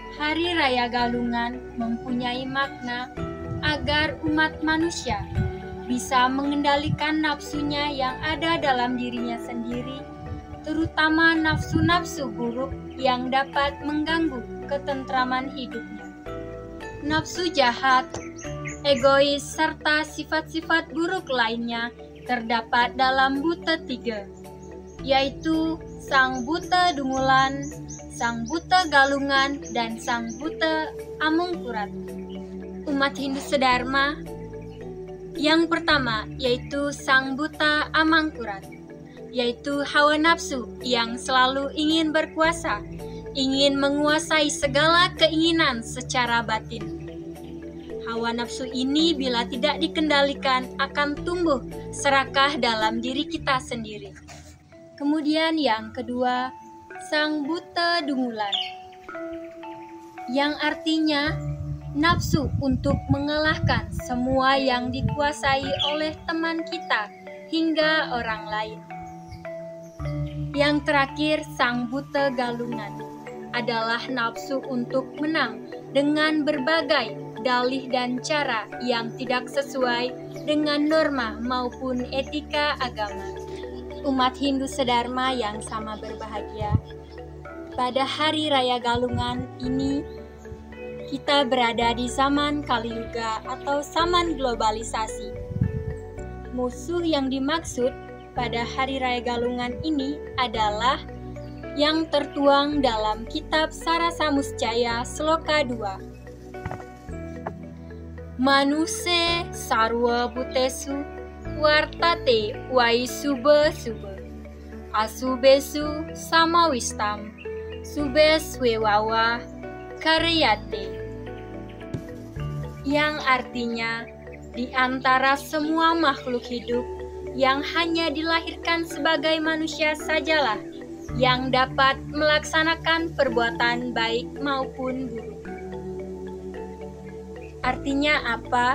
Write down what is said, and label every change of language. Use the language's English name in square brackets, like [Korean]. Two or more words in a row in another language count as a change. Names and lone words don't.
[Indonesian] Hari Raya Galungan mempunyai makna agar umat manusia bisa mengendalikan nafsunya yang ada dalam dirinya sendiri, terutama nafsu-nafsu buruk yang dapat mengganggu ketentraman hidupnya. Nafsu jahat, egois, serta sifat-sifat buruk lainnya terdapat dalam buta 3, yaitu sang buta dungulan, sang buta galungan, dan sang buta amungkurat. Umat Hindu sedharma, yang pertama yaitu sang buta amangkurat, yaitu hawa nafsu yang selalu ingin berkuasa, ingin menguasai segala keinginan secara batin. Hawa nafsu ini bila tidak dikendalikan akan tumbuh serakah dalam diri kita sendiri. Kemudian yang kedua, sang buta dungulan, yang artinya nafsu untuk mengalahkan semua yang dikuasai oleh teman kita hingga orang lain. Yang terakhir, sang buta galungan adalah nafsu untuk menang dengan berbagai dalih dan cara yang tidak sesuai dengan norma maupun etika agama. Umat Hindu sedharma yang sama berbahagia, pada Hari Raya Galungan ini kita berada di zaman Kali Yuga atau zaman globalisasi. Musuh yang dimaksud pada Hari Raya Galungan ini adalah yang tertuang dalam kitab Sarasa Muscaya Sloka 2. [Sanskrit] Manuse sarwa butesu wartate wai sube asubesu samawistam subes wewawa karyate, [Indonesian] yang artinya di antara semua makhluk hidup yang hanya dilahirkan sebagai manusia sajalah yang dapat melaksanakan perbuatan baik maupun buruk. Artinya apa?